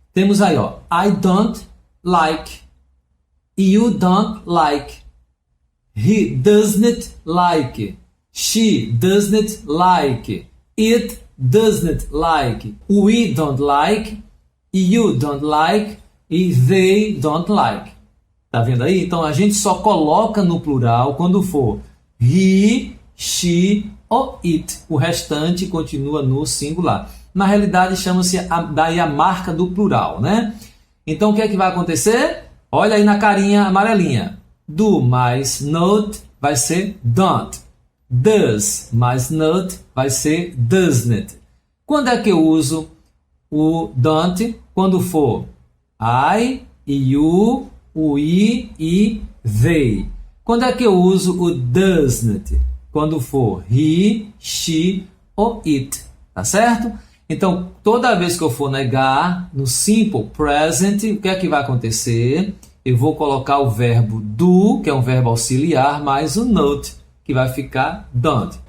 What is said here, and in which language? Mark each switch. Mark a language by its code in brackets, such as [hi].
[pt] Temos aí, ó, [en] I don't like, you don't like, he doesn't like, she doesn't like, it doesn't like, we don't like, you don't like e they don't like. [pt] Tá vendo aí? Então a gente só coloca no plural quando for he, she ou it. O restante continua no singular. Na realidade chama-se daí a marca do plural, né? Então o que é que vai acontecer? Olha aí na carinha amarelinha. Do mais not vai ser don't. Does mais not vai ser doesn't. Quando é que eu uso o don't? Quando for I, you, we e they. Quando é que eu uso o doesn't? Quando for he, she ou it. Tá certo? Então, toda vez que eu for negar no Simple Present, o que é que vai acontecer? Eu vou colocar o verbo do, que é um verbo auxiliar, mais o not, que vai ficar don't.